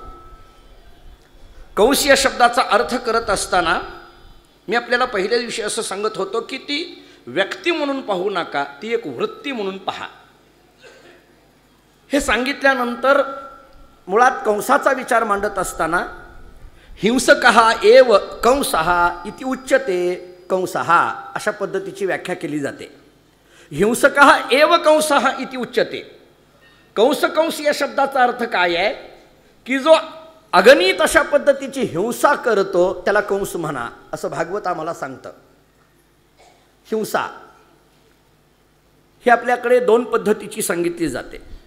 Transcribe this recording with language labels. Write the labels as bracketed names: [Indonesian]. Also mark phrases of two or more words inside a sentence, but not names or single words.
[Marathi] कंस या शब्दाचा अर्थ करत असताना मी आपल्याला पहिल्या दिवशी असं सांगत होतो की ती व्यक्ती म्हणून पाहू नका, ती एक वृत्ती म्हणून पहा. हे सांगितल्यानंतर मुळात कंसाचा विचार मांडत असताना [Sanskrit] हिंसकः एव कंसः इति उच्यते कंसः [Marathi] अशा पद्धतीची व्याख्या केली जाते. [Sanskrit] हिंसकः एव कंसः इति उच्यते. [Marathi] कंस या शब्दाचा अर्थ काय आहे की जो अगणित अशा पद्धतीची हिंसा करतो त्याला कंस म्हणा, असं भागवत आम्हाला सांगतं. हिंसा ही आपल्याकडे 2 पद्धतीची सांगितली जाते.